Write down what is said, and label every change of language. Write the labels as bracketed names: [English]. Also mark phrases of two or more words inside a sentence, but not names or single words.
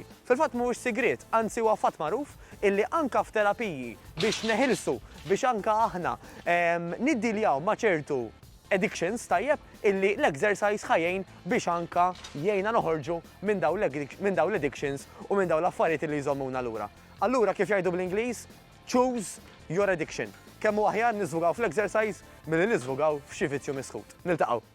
[Maltese] Fil-fatt mhuwiex sigriet, anzi huwa fatt magħruf illi anke f'terapiji biex neħilsu, biex anke aħna niddiljaw ma' ċertu addictions tajjeb illi l-exercise ħajjin biex anka jgħinna noħorġu minn daw l-addictions u minn daw l-affarijiet li jżommuna lura. Allura kif jgħidu bl-Ingliż, [English] choose your addiction. [Maltese] Kemm hu aħjar niżvugaw fl-exercise milli niżvugaw f'xi vizzju miskut. Niltaqgħu.